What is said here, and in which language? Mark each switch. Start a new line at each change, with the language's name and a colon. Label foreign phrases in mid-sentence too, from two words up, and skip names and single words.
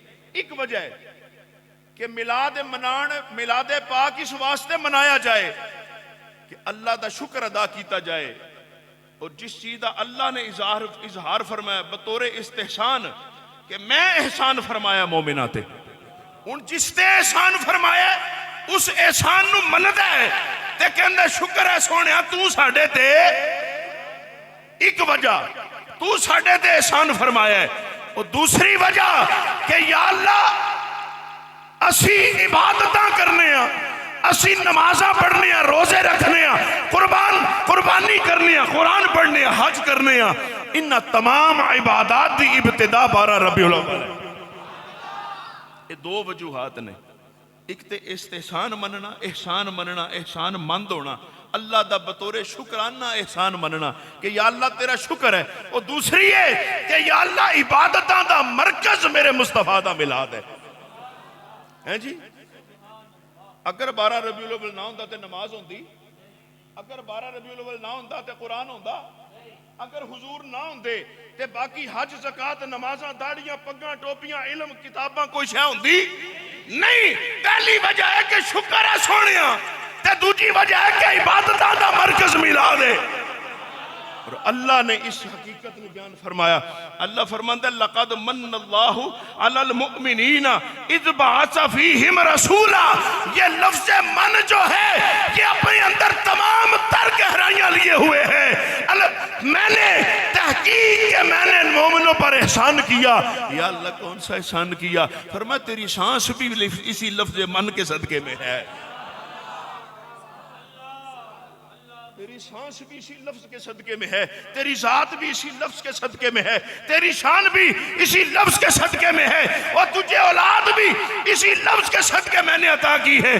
Punjabi: ایک وجہ ہے کہ میلاد پاک اس واسطے منایا جائے کہ اللہ دا شکر ادا کیتا جائے، اور جس چیز دا اللہ نے اظہار فرمایا بطور استحسان کہ میں احسان فرمایا مومنہ تے، ان جس تے احسان فرمایا اس احسان نو مندہ ہے تے کہندہ شکر ہے سونیا تو ساڑھے تے ایک وجہ تو ساڑھے تے احسان فرمایا ہے، اور دوسری وجہ کہ یا اللہ اسی عبادتاں کرنے ہیں، اسی نمازاں پڑھنے ہیں، روزے رکھنے ہیں، قربانی کرنے ہیں، قرآن پڑھنے ہیں، حج کرنے ہیں، ان تمام عبادات دی ابتدا 12 ربیع الاول ہے۔ یہ دو وجوہات نے، ایک تے استحسان مننا، احسان مند ہونا، اللہ دا بطور شکرانہ احسان مننا کہ یا اللہ تیرا شکر ہے، اور دوسری ہے کہ یا اللہ عبادتاں دا مرکز میرے مصطفیٰ دا میلاد ہے جی۔ اگر 12 ربیع الاول نہ ہوندہ تے نماز ہوندی، اگر 12 ربیع الاول نہ ہوندہ تے قرآن ہوندہ، اگر حضور نہ ہوندے تے باقی حج زکاة نمازاں داڑیاں پگاں ٹوپیاں علم کتاباں کوئی شے ہوندی نہیں۔ پہلی وجہ ہے کہ شکر ہے سونیاں، تے دوسری وجہ ہے کہ عبادتاں دا مرکز میلاد ہے، اور اللہ نے اس حقیقت میں بیان فرمایا۔ اللہ فرماندہ
Arabic: لَقَدْ مَنَّ اللَّهُ عَلَى الْمُؤْمِنِينَ اِذْ بَعَثَ فِيهِمْ رَسُولًا،
Urdu: یہ لفظ من جو ہے یہ اپنے اندر تمام تر گہرائیاں لیے ہوئے ہیں۔ میں نے تحقیق کہ میں نے مومنوں پر احسان کیا، یا اللہ کون سا احسان کیا؟ فرمایا تیری سانس بھی اسی لفظ من کے صدقے میں ہے، تیری سانس بھی اسی لفظ کے صدقے میں ہے، تیری ذات بھی اسی لفظ کے صدقے میں ہے، تیری شان بھی اسی لفظ کے صدقے میں ہے، اور تجھے اولاد بھی اسی لفظ کے صدقے میں نے عطا کی ہے۔